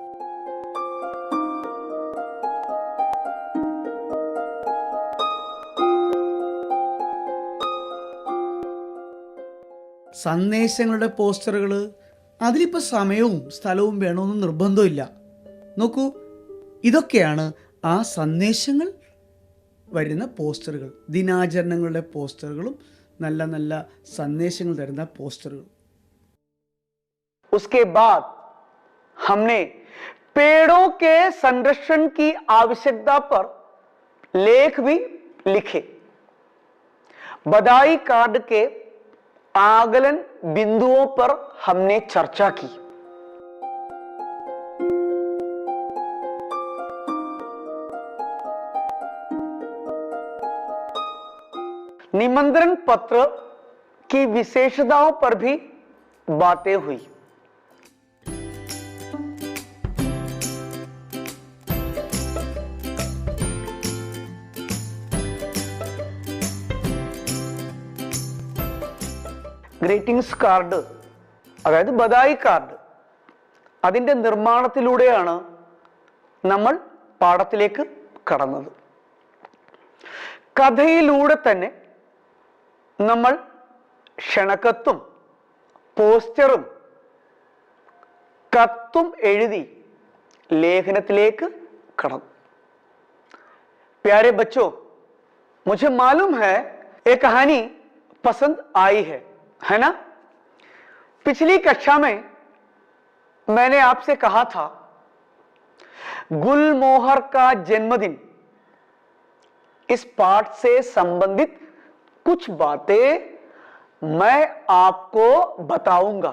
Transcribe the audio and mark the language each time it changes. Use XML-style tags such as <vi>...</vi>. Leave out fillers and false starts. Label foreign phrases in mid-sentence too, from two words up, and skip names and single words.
<ml>സന്ദേശങ്ങളുടെ പോസ്റ്ററുകൾ, അതിലിപ്പോൾ സമയവും സ്ഥലവും വേണമെന്ന് നിർബന്ധമില്ല. നോക്കൂ, ഇതൊക്കെയാണ് ആ സന്ദേശങ്ങൾ വരുന്ന പോസ്റ്ററുകൾ. ദിനാചരണങ്ങളുടെ പോസ്റ്ററുകളും നല്ല നല്ല സന്ദേശങ്ങൾ തരുന്ന പോസ്റ്ററുകൾ.</ml> <hi>उसके बाद हमने पेड़ों के संरक्षण की आवश्यकता पर लेख भी लिखे. बधाई कार्ड के आकलन बिंदुओं पर हमने चर्चा की. निमंत्रण पत्र की विशेषताओं पर भी बातें हुई.</hi> <en>greetings card,</en> <ml>അതായത് ബധായി കാർഡ്, അതിൻ്റെ നിർമ്മാണത്തിലൂടെയാണ് നമ്മൾ പാഠത്തിലേക്ക് കടന്നത്. കഥയിലൂടെ തന്നെ നമ്മൾ ക്ഷണക്കത്തും പോസ്റ്ററും കത്തും എഴുതി लेखनത്തിലേക്ക് കടന്നു.</ml> <hi>प्यारे बच्चों, मुझे मालूम है ये कहानी पसंद आई है ना? पिछली कक्षा में मैंने आपसे कहा था गुलमोहर का जन्मदिन, इस पाठ से संबंधित कुछ बातें मैं आपको बताऊंगा.</hi>